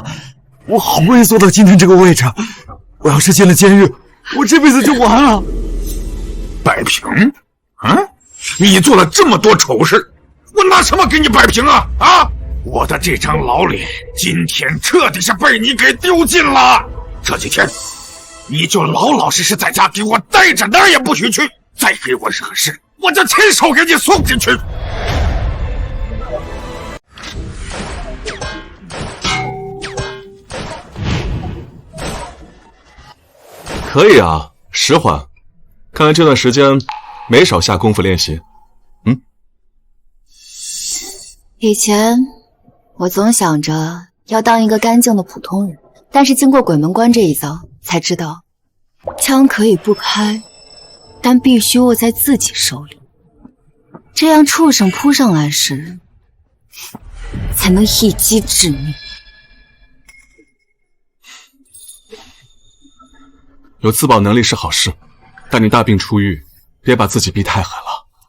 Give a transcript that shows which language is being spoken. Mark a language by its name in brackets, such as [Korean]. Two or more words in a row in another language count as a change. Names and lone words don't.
[Chinese] 我好不容易坐到今天這個位置，我要是進了監獄，我這輩子就完了。擺平？你做了這麼多醜事，我拿什麼給你擺平啊？我的這張老臉今天徹底是被你給丟盡了。這幾天你就老老實實在家給我待着，哪兒也不許去。再給我惹事，我就親手給你送進去。可以啊，实缓。看来这段时间没少下功夫练习。以前我总想着要当一個乾淨的普通人，但是經過鬼門關這一遭，才知道槍可以不開，但必須握在自己手裡，這樣畜生撲上來時才能一擊致命。有自保能力是好事，但你大病初愈，別把自己逼太狠了。